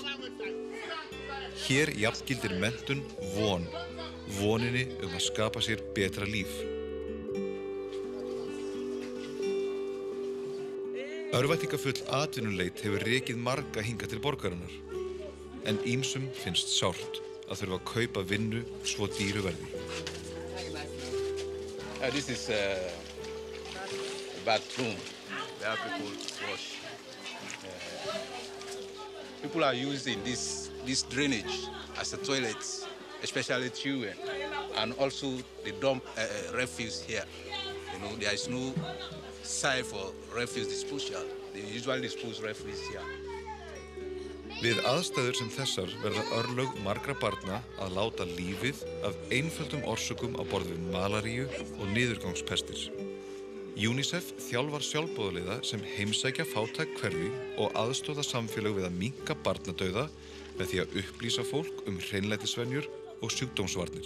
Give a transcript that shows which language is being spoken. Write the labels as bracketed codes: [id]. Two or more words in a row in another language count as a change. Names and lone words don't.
[is] Hér jafngildir menntun voninni að skapa sér betra líf. Örvæntingafull atvinnuleit hefur rekið marga hingað til borgarinnar, en ýmsum finnst sárt að þurfa að kaupa vinnu svo dýru verði. [en] This is a bathroom where people wash. People are using this drainage as a toilet, especially children, and also they dump refuse here. You know, there is no site for refuse disposal. They usually dispose refuse here. [is] Við aðstæður sem þessar verða örlög margra barna að láta lífið af einföldum orsökum á borð við malaríu og niðurgangspestir. UNICEF þjálfar sjálfboðaliða sem heimsækja fátæk hverfi og aðstoða samfélög við að minnka barnadauða með því að upplýsa fólk hreinlætisvenjur og sjúkdómsvarnir.